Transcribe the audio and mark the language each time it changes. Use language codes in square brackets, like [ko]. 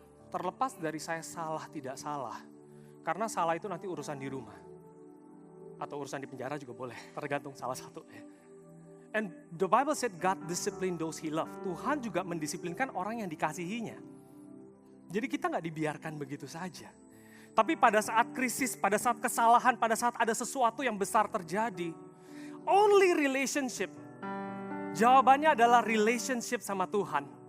[id] Terlepas dari saya salah tidak salah. Karena salah itu nanti urusan di rumah. Atau urusan di penjara juga boleh, tergantung salah satu ya. [en] And the Bible said God discipline those he love. [id] Tuhan juga mendisiplinkan orang yang dikasihinya. Jadi kita gak dibiarkan begitu saja. Tapi pada saat krisis, pada saat kesalahan, pada saat ada sesuatu yang besar terjadi, only relationship, jawabannya adalah relationship sama Tuhan.